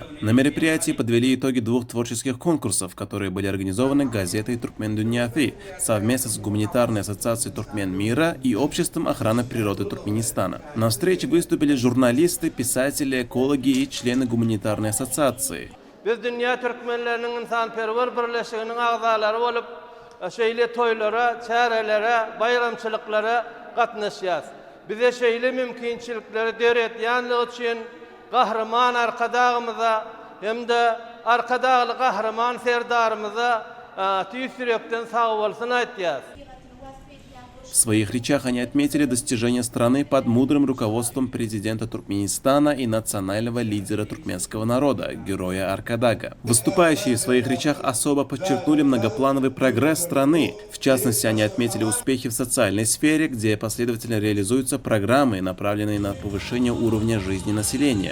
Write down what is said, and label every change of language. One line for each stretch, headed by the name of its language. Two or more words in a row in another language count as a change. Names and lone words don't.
Russian: На мероприятии подвели итоги двух творческих конкурсов, которые были организованы газетой «Туркмен Дуньяты» совместно с Гуманитарной ассоциацией Туркмен мира и Обществом охраны природы Туркменистана. На встрече выступили журналисты, писатели, экологи и члены Гуманитарной ассоциации.
Turkmen: Şeýle toylara, çärelere, bayramçılıklara gatnaşýas. Bize şeýle mümkinçilikleri döretýänligi üçin gahrman arkadagymyza hemde arkadagy gahrman serdarymyza tüýsürekden sag bolsun aýtýas.
Russian: В своих речах они отметили достижения страны под мудрым руководством президента Туркменистана и национального лидера туркменского народа, героя Аркадага. Выступающие в своих речах особо подчеркнули многоплановый прогресс страны. В частности, они отметили успехи в социальной сфере, где последовательно реализуются программы, направленные на повышение уровня жизни населения.